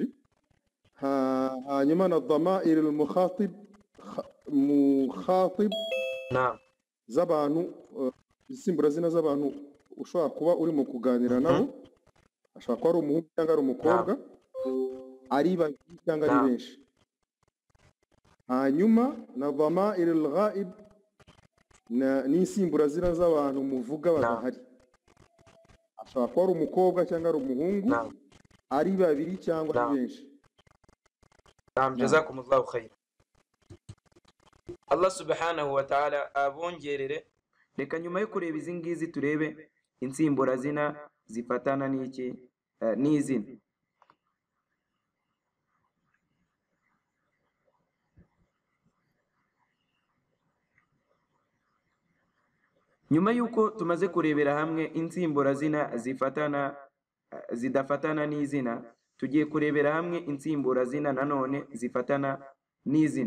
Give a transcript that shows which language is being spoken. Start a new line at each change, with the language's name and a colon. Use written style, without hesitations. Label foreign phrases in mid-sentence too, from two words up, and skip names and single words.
Kinyarwanda: Hanyuma na
Arabic: ضمائر المخاطب
Kinyarwanda: z'abantu, insimbura zina z'abantu ushobora kuba urimo kuganira nabo, ashaka ko ari umuhungu cyangwa ari umukobwa, ari babiri cyangwa ari benshi. Hanyuma na
Arabic: ضمائر الغائب
Kinyarwanda: n'insimbura zina z'abantu muvuga badahari, ashaka ko ari umukobwa cyangwa ari umuhungu, ari babiri cyangwa ari benshi.
Arabic: جزاكم الله خير. الله سبحانه وتعالى
Kinyarwanda: abongerere. Reka nyuma yo kureba izi ngizi turebe insimbura zina zifatana n'iki n'izina. Nyuma yuko tumaze kurebera hamwe insimbura zina zidafatana n'izina, tugiye kurebera hamwe insimbura zina nanone zifatana n'izina.